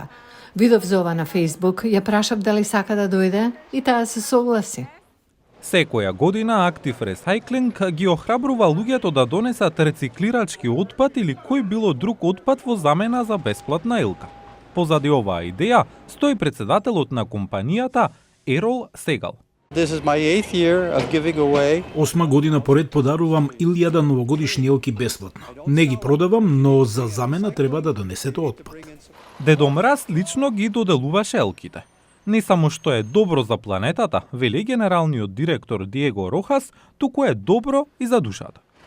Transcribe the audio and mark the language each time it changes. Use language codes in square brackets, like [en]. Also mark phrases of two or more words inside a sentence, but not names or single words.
[mk] Видов за ова на Facebook, ја прашав дали сака да дојде и таа се согласи. Секоја година Active Recycling ги охрабрува луѓето да донесат рециклирачки отпад или кој било друг отпад во замена за бесплатна елка. Позади оваа идеја стои председателот на компанијата Ерол Сегал. [en] This is my 8th year of giving away. [mk] 8 година поред подарувам 1000 новогодишни елки бесплатно. Не ги продавам, но за замена треба да донесете отпад. Дедо Мраз лично ги доделуваше елките. Не само што е добро за планетата, вели генералниот директор Диего Рохас, туку е добро и за душата.